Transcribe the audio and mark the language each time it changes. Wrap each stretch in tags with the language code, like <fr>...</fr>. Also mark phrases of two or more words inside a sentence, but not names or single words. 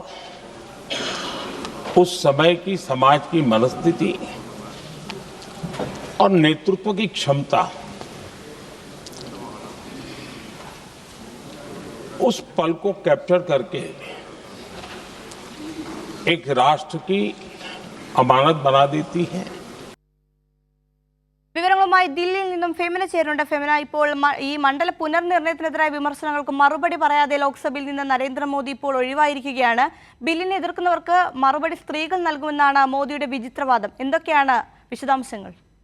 <hi>उस समय की समाज की मनस्थिति और नेतृत्व की क्षमता उस पल को कैप्चर करके एक राष्ट्र की अमानत बना देती है।</hi> <ml>വിവരങ്ങളുമായി ദില്ലിയിൽ നിന്നും ഫെമിന ചേരുന്നുണ്ട്. ഫെമിന, ഇപ്പോൾ ഈ മണ്ഡല പുനർനിർണയത്തിനെതിരായ വിമർശനങ്ങൾക്ക് മറുപടി പറയാതെ ലോക്സഭയിൽ നിന്ന് നരേന്ദ്രമോദി ഇപ്പോൾ ഒഴിവായിരിക്കുകയാണ്. ബില്ലിനെ എതിർക്കുന്നവർക്ക് മറുപടി സ്ത്രീകൾ നൽകുമെന്നാണ് മോദിയുടെ വിചിത്രവാദം. എന്തൊക്കെയാണ് വിശദാംശങ്ങൾ?</ml>